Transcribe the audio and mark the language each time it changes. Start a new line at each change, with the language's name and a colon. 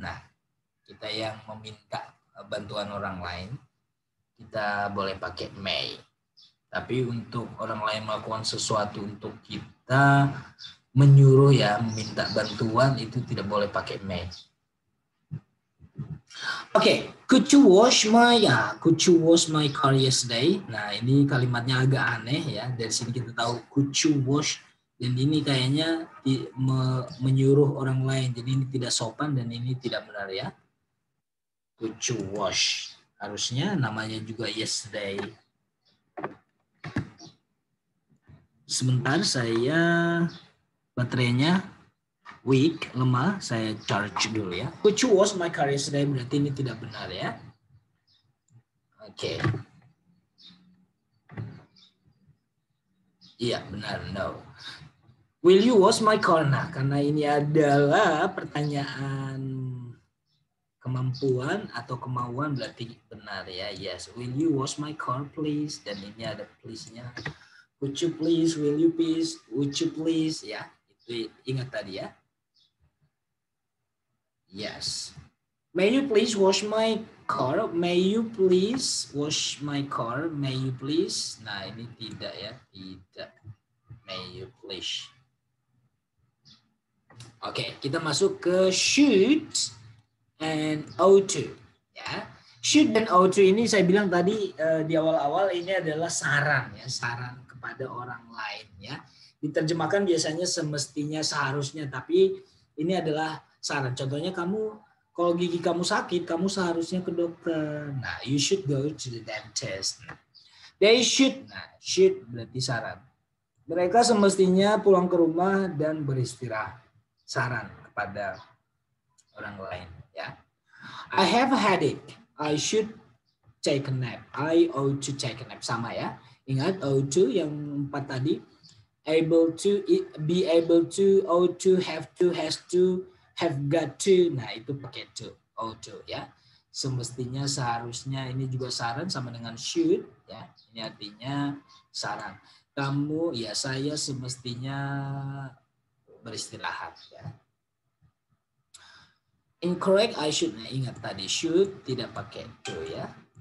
Indonesian: Nah, kita yang meminta bantuan orang lain, kita boleh pakai may. Tapi untuk orang lain melakukan sesuatu untuk kita, menyuruh ya, meminta bantuan, itu tidak boleh pakai may.
English: Oke, could you wash my car yesterday?
Indonesian: Nah, ini kalimatnya agak aneh ya. Dari sini kita tahu
English: could you wash,
Indonesian: dan ini kayaknya menyuruh orang lain. Jadi ini tidak sopan dan ini tidak benar ya.
English: Could you wash?
Indonesian: Harusnya namanya juga
English: yesterday.
Indonesian: Sebentar, saya baterainya weak, lemah, saya charge dulu ya.
English: Could you wash my car yesterday?
Indonesian: Berarti ini tidak benar ya. Oke. Iya, benar,
English: no. Will you wash my car?
Indonesian: Nah, karena ini adalah pertanyaan kemampuan atau kemauan, berarti benar ya.
English: Yes, will you wash my car please?
Indonesian: Dan ini ada please-nya.
English: Would you please, will you please, would you please, ya.
Indonesian: Itu ingat tadi ya.
English: Yes. May you please wash my car? May you please wash my car? May you please?
Indonesian: Nah, ini tidak ya, tidak.
English: May you please.
Indonesian: Oke, kita masuk ke should and ought to. Ya. Should dan ought to ini saya bilang tadi di awal-awal ini adalah saran ya, saran kepada orang lain ya. Diterjemahkan biasanya semestinya, seharusnya, tapi ini adalah saran. Contohnya kamu, kalau gigi kamu sakit, kamu seharusnya ke dokter.
English: Nah, you should go to the dentist. They should.
Indonesian: Nah, should berarti saran. Mereka semestinya pulang ke rumah dan beristirahat. Saran kepada orang lain ya.
English: I have a headache. I should take a nap. I ought to take a nap.
Indonesian: Sama ya. Ingat
English: ought to yang 4 tadi. Able to, be able to, ought to, have to, has to, have got to.
Indonesian: Nah, itu pakai to, ought to ya. Semestinya, seharusnya, ini juga saran sama dengan should ya. Ini artinya saran. Kamu, ya saya semestinya beristirahat ya.
English: Incorrect, I should.
Indonesian: Nah, ingat tadi should tidak pakai to ya.